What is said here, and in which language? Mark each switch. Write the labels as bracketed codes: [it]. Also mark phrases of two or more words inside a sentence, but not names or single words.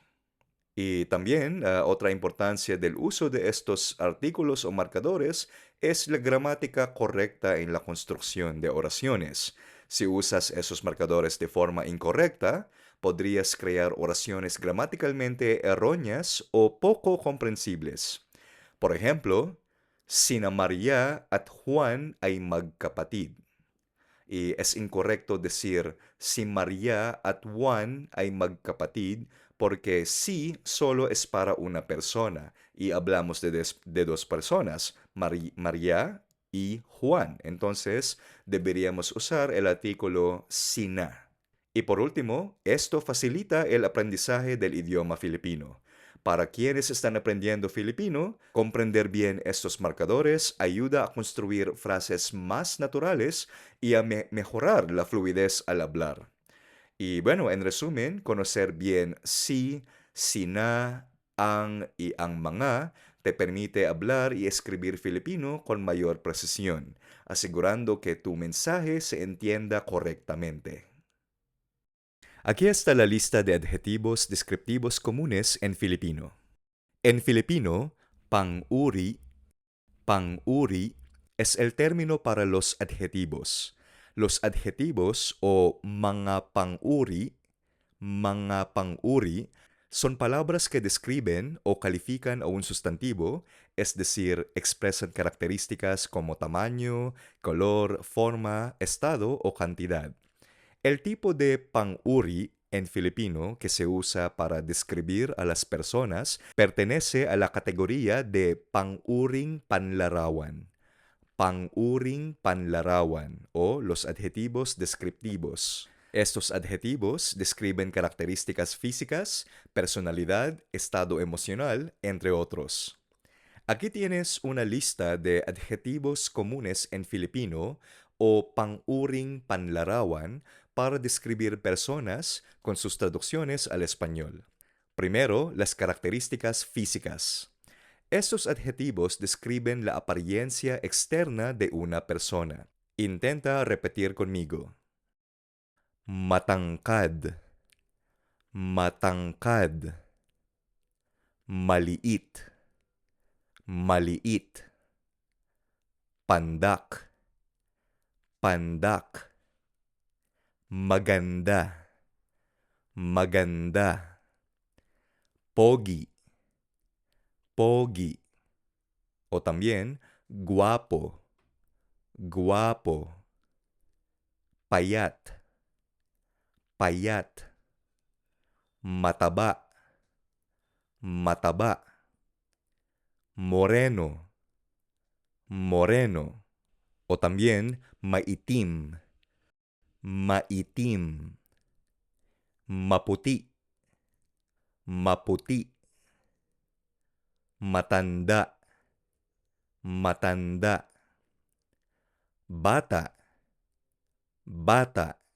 [es] Y también otra importancia del uso de estos artículos o marcadores es la gramática correcta en la construcción de oraciones. Si usas esos marcadores de forma incorrecta, podrías crear oraciones gramaticalmente erróneas o poco comprensibles. Por ejemplo, [tl] sina Maria at Juan ay magkapatid. [es] Y es incorrecto decir [tl] si María at Juan ay magkapatid [es] porque si solo es para una persona y hablamos de dos personas, María y Juan. Entonces deberíamos usar el artículo sina. Y por último, esto facilita el aprendizaje del idioma filipino. Para quienes están aprendiendo filipino, comprender bien estos marcadores ayuda a construir frases más naturales y a mejorar la fluidez al hablar. Y bueno, en resumen, conocer bien si, sina, [tl] Ang mga [es] te permite hablar y escribir filipino con mayor precisión, asegurando que tu mensaje se entienda correctamente. Aquí está la lista de adjetivos descriptivos comunes en Filipino. En Filipino, pang-uri es el término para los adjetivos. Los adjetivos o [tl] mga pang-uri, [es] son palabras que describen o califican a un sustantivo, es decir, expresan características como tamaño, color, forma, estado o cantidad. El tipo de pang-uri en Filipino que se usa para describir a las personas pertenece a la categoría de [tl] pang-uring panlarawan. Pang-uring panlarawan [es] o los adjetivos descriptivos. Estos adjetivos describen características físicas, personalidad, estado emocional, entre otros. Aquí tienes una lista de adjetivos comunes en Filipino o [tl] pang-uring panlarawan [es] para describir personas con sus traducciones al español. Primero, las características físicas. Estos adjetivos describen la apariencia externa de una persona. Intenta repetir conmigo. [tl] Matangkad, matangkad. Maliit, maliit. Pandak, pandak. Maganda, maganda. Pogi, pogi. [es] O también guapo, guapo. [tl] Payat, payat. Mataba, mataba. Moreno, moreno. O también maitim, maitim. Maputi, maputi. Matanda, matanda. Bata, bata.